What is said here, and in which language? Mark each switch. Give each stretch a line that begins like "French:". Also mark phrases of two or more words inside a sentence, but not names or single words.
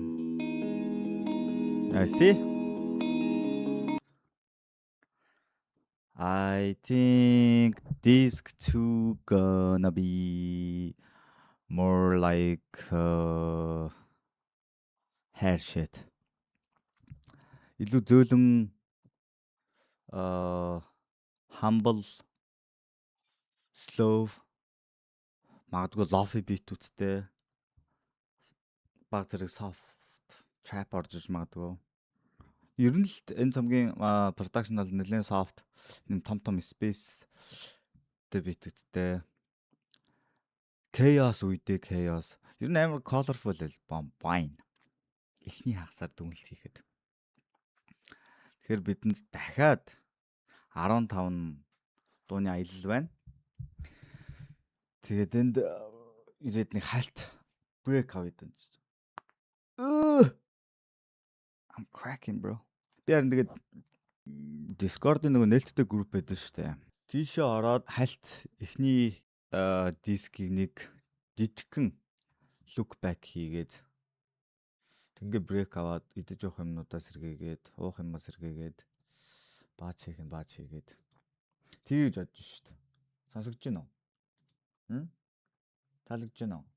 English: I see. I think disc 2 gonna be more like hair shit.
Mongolian: Илүү зөөлөн
English: humble, slow,
Mongolian: магадгүй
English: lofi beat-
Mongolian: үүдтэй баг зэрэг
English: soft trap
Mongolian: орж иж магадгүй. Ер нь л энэ цомгийн production бол нэлээд soft, нэг том space тэ beat-үүдтэй. Chaos үедээ chaos. Ер нь амар colorful альбом байна. Эхний хагасаар дүнэлт хийхэд. Тэгэхээр бидэнд дахиад 15 дууны аялал байна. Тэгээд энд ирээд нэг хальт break авъя даа.
English: I'm cracking, bro.
Mongolian: Би харин тэгээд Discord-ын нөгөө нээлттэй групп байдаг шүү дээ. Тийшээ ороод хальт эхний дискийг нэг жижигхэн
English: look back
Mongolian: хийгээд тэгээ break аваад идэж явах юмнуудаа сэргээгээд, уух юмаа сэргээгээд баач хийгээд тэгж бодож шүү дээ. Сонсогдож байна уу? Таалагдж байна уу?